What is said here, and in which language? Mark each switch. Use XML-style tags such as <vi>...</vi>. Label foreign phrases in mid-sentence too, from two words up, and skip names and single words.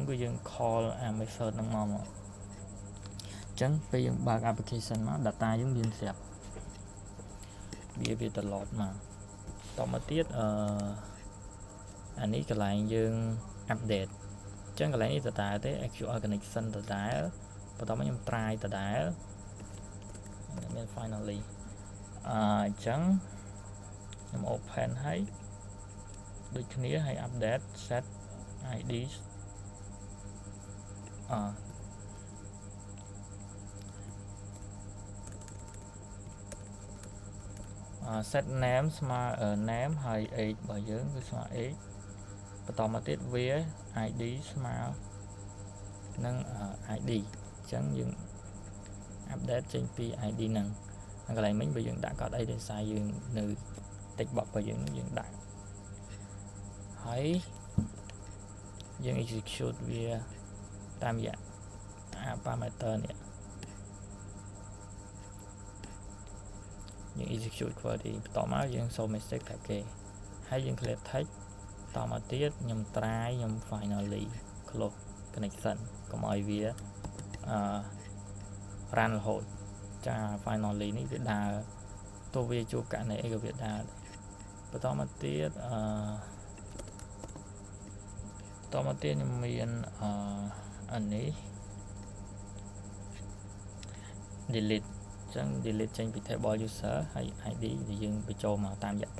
<km>គឺយើង call អា method ហ្នឹងមកអញ្ចឹងពេលយើងបើក application មក data យើងមានស្រាប់វាទៅ load មកតមកទៀតអានេះកន្លែងយើង update អញ្ចឹងកន្លែងនេះដដែលទេ</km> <en>SQL connection</en> <km>ដដែលបន្តមកខ្ញុំ try ដដែលមាន finally អញ្ចឹងខ្ញុំ open ហើយដូចគ្នាហើយ</km> <en>update set id set name</en> <km>ស្មើ name ហើយ age របស់យើងគឺស្មើ age បន្ត មកទៀតវា id ស្មើនឹង id អញ្ចឹងយើង update ចេញពី id ហ្នឹងហើយកន្លែងមិញបើយើងដាក់កត់អីដោយសារយើងនៅ</km> <en>text box</en> <km>របស់យើងដាក់ហើយយើង execute វាតាមរយៈ parameter នេះ យើង</km> <en>execute query</en> <km>បន្តមកយើងសូម message ប្រាប់គេហើយយើង</km> <en>clear text</en> <km>តមកទៀតខ្ញុំ try ខ្ញុំ</km> <en>finally close connection</en> <km>កុំឲ្យវា run រហូតចា finally នេះវាដើរទោះវាជួបករណីអីក៏វាដើរបន្តមកទៀត ខ្ញុំមានអានេះ delete ចឹង delete ចេញពី</km> <en>table user</en> <km>ហើយ ID ដែលយើងបញ្ចូលមកតាមរយៈ</km>